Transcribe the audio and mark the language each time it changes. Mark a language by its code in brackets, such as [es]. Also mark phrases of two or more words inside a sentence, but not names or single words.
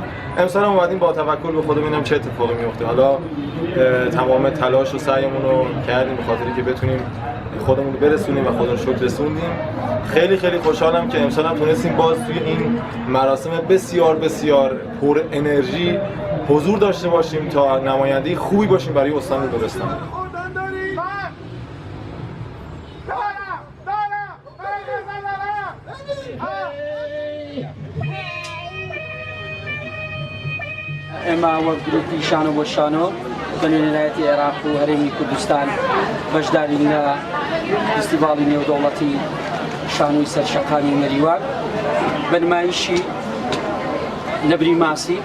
[fa] امسال هم اومدیم با توکل به خدا ببینیم چه اتفاقی میفته. حالا تمام تلاش و سعیمون رو کردیم به خاطری که بتونیم خودمون رو برسونیم و خدا رو شکر رسوندیم. خیلی خیلی خوشحالم که امسال هم تونستیم باز توی این مراسم بسیار بسیار پر انرژی حضور داشته باشیم تا نماینده خوبی باشیم برای استان لرستان. [ckb] ئێمە وەک گروپی شانۆ بۆ شانۆ بە نوێنەرایەتی عێراق و هەرێمی کوردستان بەشدارین لە فستیڤاڵی نێودەوڵەتی شانۆی سەرشەقامی مەریوان بە نمایشی نەبری ماسی.